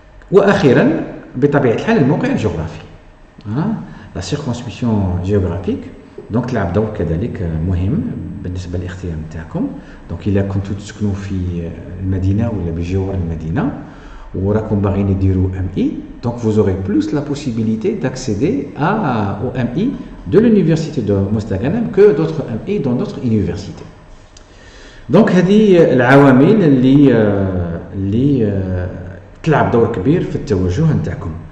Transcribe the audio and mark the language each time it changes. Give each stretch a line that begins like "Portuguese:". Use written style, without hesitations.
Arabic: وأخيرا بطبيعة الحال الموقع الجغرافي,
French: لا سيركونسكريبسيون جيوغرافيك
Arabic: دونك تلعب دور كذلك مهم بالنسبة للاختيار نتاعكم. دونك إلا كنتوا تسكنوا في المدينة ولا بجوار المدينة وراكم باغيين ديروا
French: MI, donc vous aurez plus la possibilité d'accéder au MI de l'université de Mostaganem que d'autres MI dans d'autres universités.
Arabic: Donc هذه العوامل اللي تلعب دور كبير في التوجه نتاعكم.